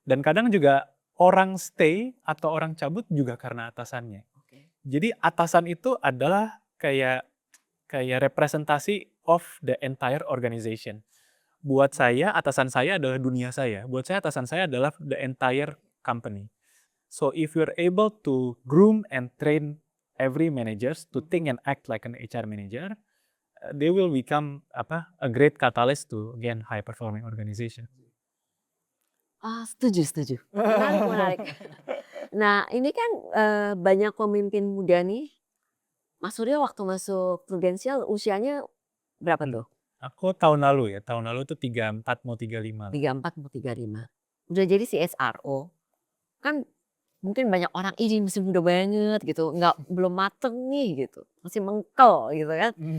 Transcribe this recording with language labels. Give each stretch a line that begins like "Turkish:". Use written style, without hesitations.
Indonesian: Dan kadang juga orang stay atau orang cabut juga karena atasannya. oke. Jadi atasan itu adalah kayak representasi
English: of the entire organization.
Indonesian: Buat saya, atasan saya adalah dunia saya. Buat saya, atasan saya adalah
English: the entire company. So if you're able to groom and train every managers to think and act like an HR manager, they will become a great catalyst to again high performing organization.
Indonesian: Setuju, setuju. Menarik, menarik. Nah, ini kan banyak pemimpin muda nih. Mas Suryo waktu masuk Prudential usianya berapa tuh? Aku tahun lalu tuh 34 mau 35. 34 mau 35. Udah jadi CSRO. Kan mungkin banyak orang, ini masih muda banget gitu, belum mateng nih gitu, masih mengkel gitu kan.